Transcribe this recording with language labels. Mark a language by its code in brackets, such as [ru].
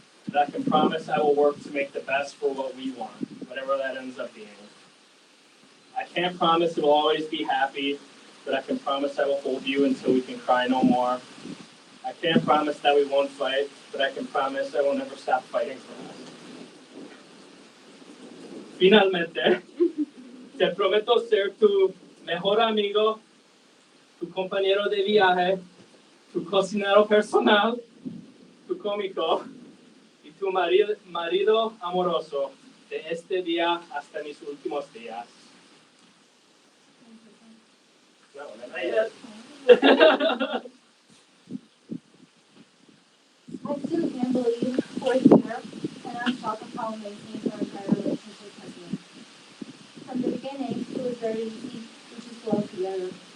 [en] But I can promise I will work to make the best for what we want, whatever that ends up being. I can't promise it will always be happy, but I can promise I will hold you until we can cry no more. I can't promise that we won't fight, but I can promise I will never stop fighting for us. [es] Finalmente, te prometo ser tu mejor amigo, tu compañero de viaje, tu cocinero personal, tu cómico y tu marido amoroso de este día hasta mis últimos días. [en] No, not yet. I still can't believe we're here, and I'm shocked of how amazing our entire relationship has been. From the beginning, it was very easy to just flow together.